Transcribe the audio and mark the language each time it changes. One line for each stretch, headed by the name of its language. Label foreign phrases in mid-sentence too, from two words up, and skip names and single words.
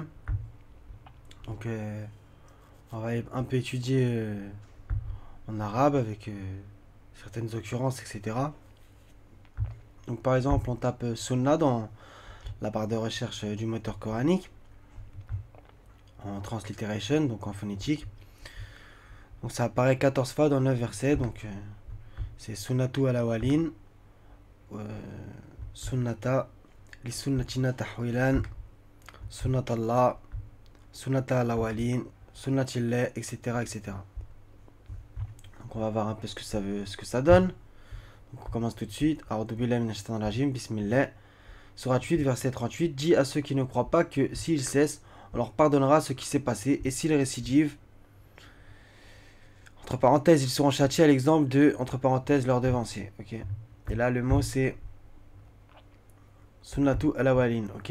French: Donc, on va un peu étudier en arabe avec certaines occurrences, etc. Donc, par exemple, on tape sunna dans la barre de recherche du moteur coranique en transliteration, donc en phonétique. Donc, ça apparaît 14 fois dans 9 versets. Donc, c'est
Arabic: سنة الأولين، سنة لسنتنا تحويلا، سنة الله، سنة الأولين، سنة الله,
French: etc., etc. Donc, on va voir un peu ce que ça donne. Donc, on commence tout de suite.
Arabic: أعوذ بالله من الشيطان الرجيم، بسم الله.
French: Surat 8, verset 38, dit à ceux qui ne croient pas que s'ils cessent, on leur pardonnera ce qui s'est passé, et s'ils récidivent, entre parenthèses, ils seront châtiés à l'exemple de, entre parenthèses, leurs devanciers. Ok. Et là, le mot c'est
Arabic: سنة الأولين,
French: ok.